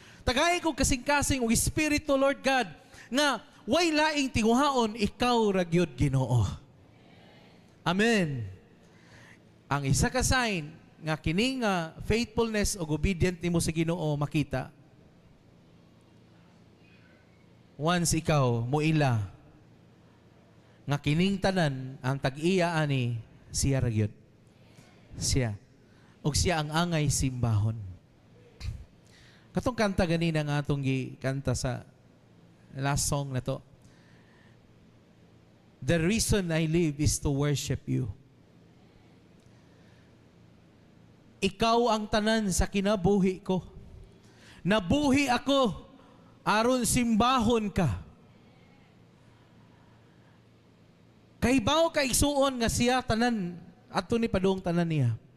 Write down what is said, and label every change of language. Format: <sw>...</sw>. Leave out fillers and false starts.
<ceb>Tagay ko kasing-kasing og espiritu, Lord God, nga way laing tinguhaon, ikaw ra gyud Ginoo. Amen. Ang isa ka sign nga kini nga faithfulness o obedient nimo sa Ginoo makita. Once ikaw muila nga kining tanan ang tag-iya ani siya ra gyud. Siya. Og siya ang angay simbahon. Katong kanta ganina nga atong gikanta sa</ceb> <en>last song</en> <ceb>na to.</ceb> <en>The reason I live is to worship you.</en> <ceb>Ikaw ang tanan sa kinabuhi ko. Nabuhi ako aron simbahon ka. Kahibaw kaigsuon nga siya tanan adto ni padung tanan niya.</ceb>